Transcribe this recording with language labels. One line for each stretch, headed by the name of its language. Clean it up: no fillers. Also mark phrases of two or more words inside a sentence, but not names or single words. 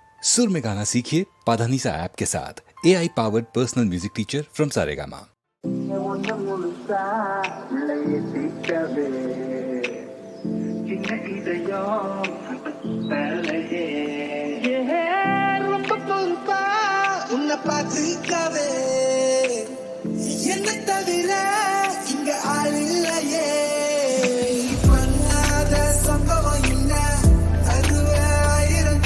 Hindi: सुर में गाना सीखिए पाधानीसा ऐप के साथ
English: AI powered personal music teacher from Saregama.
Tamil: பாத்துக்கவே என்ன தவிர இங்க ஆள் இல்லையே பண்ணாத சம்பவம் இல்ல அதுவே ஆயிரம்